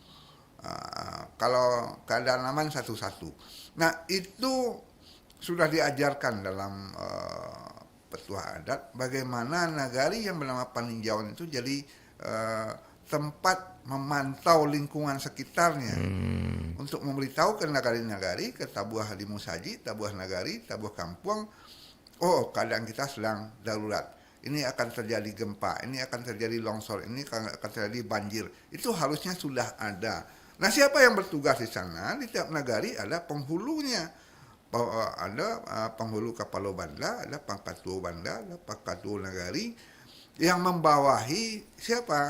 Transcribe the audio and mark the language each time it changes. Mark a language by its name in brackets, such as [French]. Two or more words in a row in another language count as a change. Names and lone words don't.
[Indonesian] Kalau keadaan aman satu-satu. Nah, itu sudah diajarkan dalam petua adat, bagaimana nagari yang bernama Paninjauan itu jadi tempat memantau lingkungan sekitarnya untuk memberitahu ke nagari-nagari, ke tabuah di Musaji, tabuah nagari, tabuah kampung, oh keadaan kita sedang darurat, ini akan terjadi gempa, ini akan terjadi longsor, ini akan terjadi banjir. Itu harusnya sudah ada. Nah, siapa yang bertugas di sana? Di tiap nagari ada penghulunya. Ada penghulu Kapalo Banda, ada Pangkatuo Banda, ada Pangkatuo Nagari yang membawahi siapa?